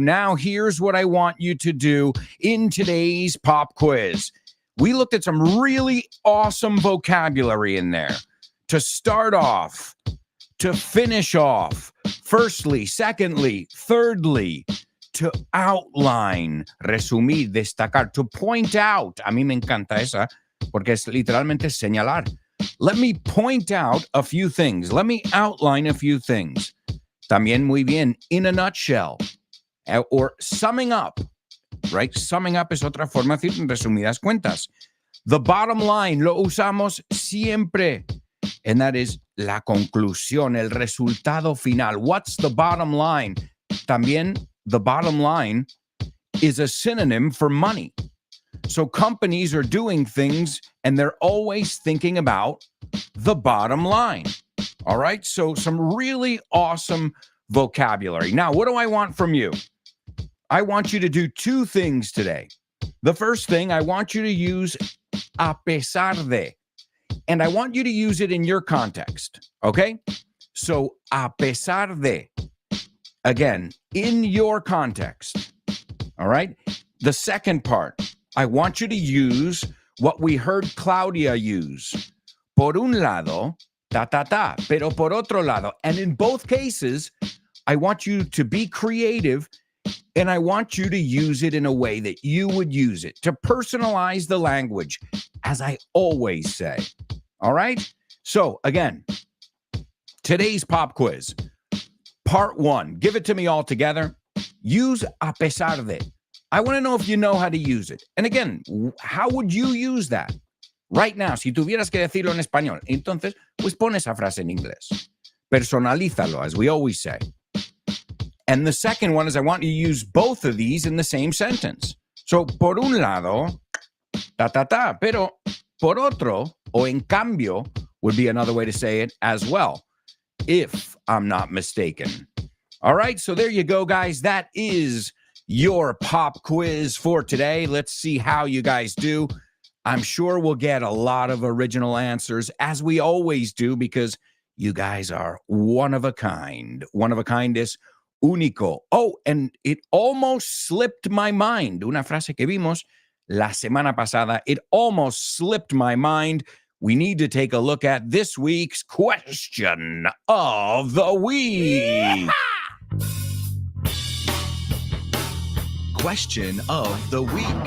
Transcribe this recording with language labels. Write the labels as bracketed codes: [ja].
[en] Now, here's what I want you to do in today's pop quiz. We looked at some really awesome vocabulary in there. To start off, to finish off, firstly, secondly, thirdly, to outline, resumir, destacar, to point out. [es] A mí me encanta esa, porque es literalmente señalar. [en] Let me point out a few things. Let me outline a few things. [es] También muy bien, [en] in a nutshell, or summing up, right? [es] Summing up es otra forma de decir en resumidas cuentas. The bottom line, lo usamos siempre, [en] and that is [es] la conclusión, el resultado final. [en] What's the bottom line? [es] También the bottom line [en] is a synonym for money. So companies are doing things and they're always thinking about the bottom line. All right. So some really awesome vocabulary. Now, what do I want from you? I want you to do two things today. The first thing, I want you to use a pesar de, and I want you to use it in your context. Okay. So a pesar de, again, in your context. All right. The second part, I want you to use what we heard Claudia use. [es] Por un lado, ta, ta, ta, pero por otro lado. [en] And in both cases, I want you to be creative and I want you to use it in a way that you would use it, to personalize the language, as I always say. All right? So, again, today's pop quiz. Part 1, give it to me all together. Use a pesar de. I want to know if you know how to use it. And again, how would you use that? Right now, [es] si tuvieras que decirlo en español, entonces, pues pon esa frase en inglés. [en] Personalízalo, as we always say. And the second one is I want you to use both of these in the same sentence. So, [es] por un lado, ta, ta, ta, pero por otro, o en cambio, [en] would be another way to say it as well, if I'm not mistaken. All right, so there you go, guys. That is your pop quiz for today. Let's see how you guys do. I'm sure we'll get a lot of original answers, as we always do, because you guys are one of a kind. One of a kind is único. Oh, and it almost slipped my mind. [es] Una frase que vimos la semana pasada. [en] It almost slipped my mind. We need to take a look at this week's question of the week. Question of the week.